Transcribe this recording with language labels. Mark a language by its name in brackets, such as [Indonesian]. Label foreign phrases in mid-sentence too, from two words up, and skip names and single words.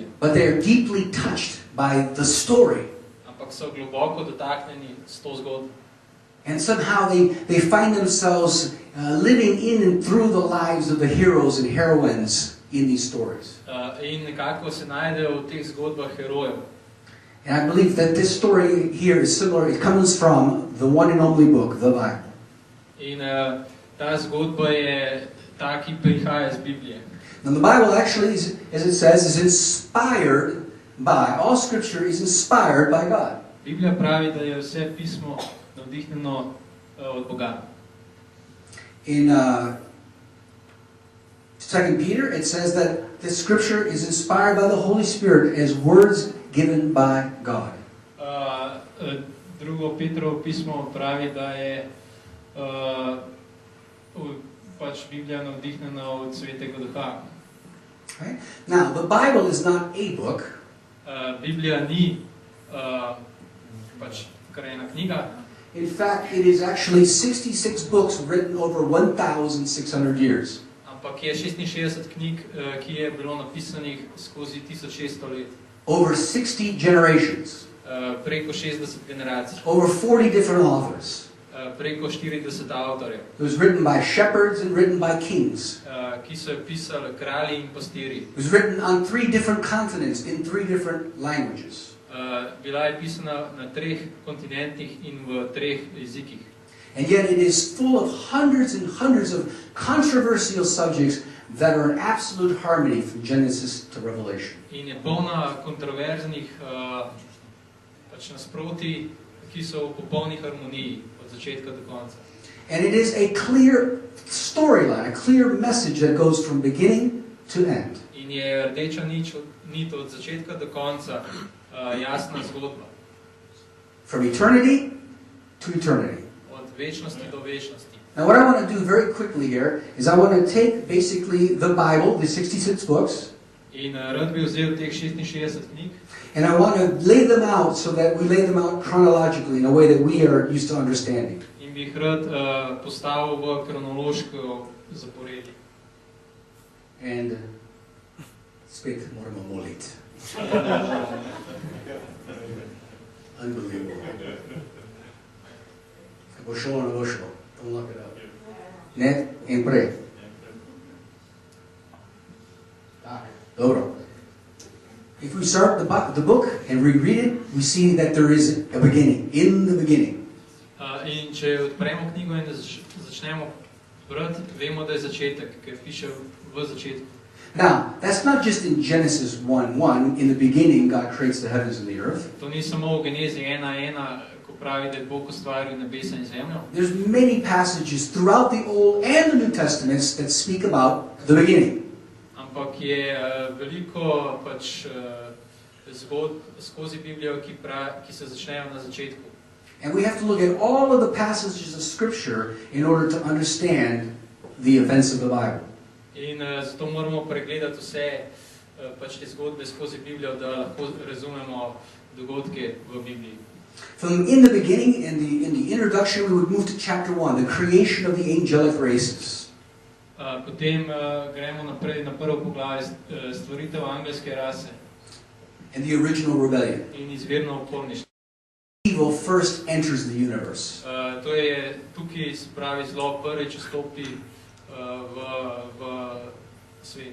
[English] But they are deeply touched by the story. [Slovenian] Ampak so globoko dotaknjeni s to zgodbo. [English] And somehow they find themselves living in and through the lives of the heroes and heroines in these stories. [Slovenian] In nekako se najdejo v teh zgodbah herojev. [English] And I believe that this story here is similar. It comes from the one and only book, the Bible. [Slovenian] In ta zgodba je ta, ki prihaja iz Biblije. [English] Now the Bible actually, as it says, is inspired by, all Scripture is inspired by God. [Slovenian] Biblija pravi, da je vse pismo navdihnjeno od Boga. [English] In 2 Peter, it says that the Scripture is inspired by the Holy Spirit as words given by God. [Slovenian] Drugo Petrovo pismo pravi, da je pač Biblija navdihnjena od Svetega Duha. [English] Right? Now, the Bible is not a book. [Slovenian] Biblija ni pač kar ena knjiga. [English] In fact, it is actually 66 books written over 1,600 years. [Slovenian] Ampak je 66 knjig, ki je bilo napisanih skozi 1600 let. [English] Over 60 generations. [Slovenian] Preko 60 generacij. [English] Over 40 different authors. [Slovenian] Preko 40 avtorjev. [English] It was written by shepherds and written by kings. [Slovenian] Ki so jo pisali kralji in pastirji. [English] It was written on 3 different continents in 3 different languages. [Slovenian] Bila je pisana na 3 kontinentih in v 3 jezikih. [English] And yet it is full of hundreds and hundreds of controversial subjects that are in absolute harmony from Genesis to Revelation. [Slovenian] In je polna kontroverznih pač nasprotij, ki so v popolni harmoniji od začetka do konca. [English] And it is a clear storyline, a clear message that goes from beginning to end. [Slovenian] In je rdeča nit od začetka do konca jasna zgodba. [English] From eternity to eternity. [Slovenian] Od večnosti do večnosti. [English] Now what I want to do very quickly here is I want to take basically the Bible, the 66 books, [Slovenian] in rad bi vzel teh 66 knjig, [English] and I want to lay them out so that we lay them out chronologically in a way that we are used to understanding. [Slovenian] In bi jih rad postavil v kronološko zaporedje. And spet moramo moliti. Unbelievable. Bo šlo, ne bo šlo. [English] Don't look it up. [Slovenian] Ne? In prej. Dobro. [English] If we start the book and reread it, we see that there is a beginning. In the beginning. [Slovenian] In če odpremo knjigo in začnemo brati, vemo, da je začetek, ker piše v začetku. [English] Now, that's not just in Genesis 1:1, in the beginning God creates the heavens and the earth. [Slovenian] To ni samo v Genezi 1:1, ko pravi, da je Bog ustvaril nebesa in zemljo. [English] There's many passages throughout the Old and the New Testaments that speak about the beginning. [Slovenian] Ampak je veliko pač zgodb skozi Biblijo, ki se začnejo na začetku. [English] And we have to look at all of the passages of Scripture in order to understand the events of the Bible. [Slovenian] In zato moramo pregledati vse pač te zgodbe skozi Biblijo, da lahko razumemo dogodke v Bibliji. [English] From in the beginning, in the introduction, we would move to chapter 1, the creation of the angelic races. [Slovenian] Potem gremo naprej na prvo poglavje, stvoritev angelske rase. [English] And the original rebellion. [Slovenian] In izvirno uporništvo. [English] Evil first enters the universe. [Slovenian] To je tukaj, spravi, zlo prvič vstopi v svet.